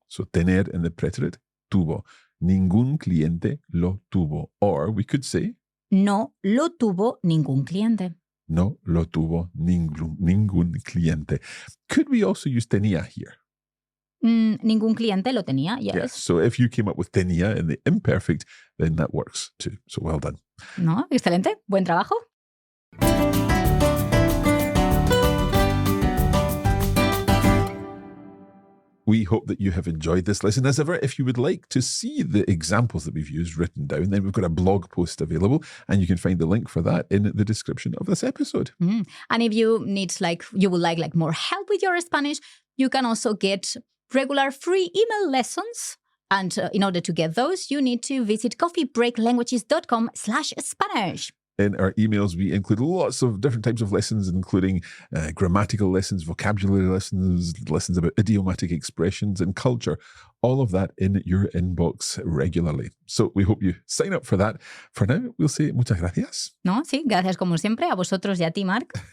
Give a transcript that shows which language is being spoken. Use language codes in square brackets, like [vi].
[en] So tener in the preterite, tuvo. [es] Ningún cliente lo tuvo. [en] Or we could say [es] No lo tuvo ningún cliente. no lo tuvo ningún cliente. [en] Could we also use tenía here? [es] Ningún cliente lo tenía, [en] yes. Yes. So if you came up with tenía in the imperfect, then that works too. So well done. [es] No, excelente. Buen trabajo. [en] We hope that you have enjoyed this lesson. As ever, if you would like to see the examples that we've used written down, then we've got a blog post available, and you can find the link for that in the description of this episode. And if you need you would like more help with your Spanish, you can also get regular free email lessons. And in order to get those, you need to visit coffeebreaklanguages.com/Spanish. In our emails, we include lots of different types of lessons, including grammatical lessons, vocabulary lessons, lessons about idiomatic expressions and culture, all of that in your inbox regularly. So we hope you sign up for that. For now, we'll say [es] muchas gracias. No, sí, gracias como siempre a vosotros y a ti, Marc.